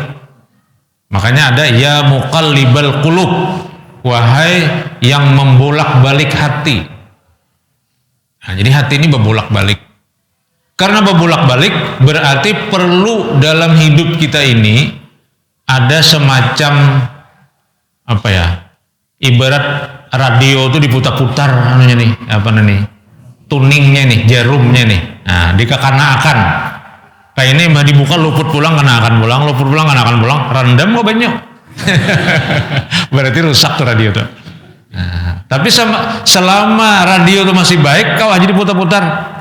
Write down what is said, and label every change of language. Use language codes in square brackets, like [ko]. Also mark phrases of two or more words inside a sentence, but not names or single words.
[id] Makanya ada [ar] يا مقلب القلوب, [id] wahai yang membolak-balik hati. Nah, jadi hati ini berbolak-balik. Karena berbolak-balik berarti perlu dalam hidup kita ini ada semacam apa ya? Ibarat radio itu diputar-putar anunya nih, apa nih? Tuningnya nih, jarumnya nih. [bjn] Nah, dikekanakan. Kayak ini mah dibuka luput pulang kenakan pulang, luput pulang kenakan pulang, rendam kok banyak. [id] Berarti rusak tuh radio tuh. Nah, tapi selama radio itu masih baik, kau aja diputar-putar.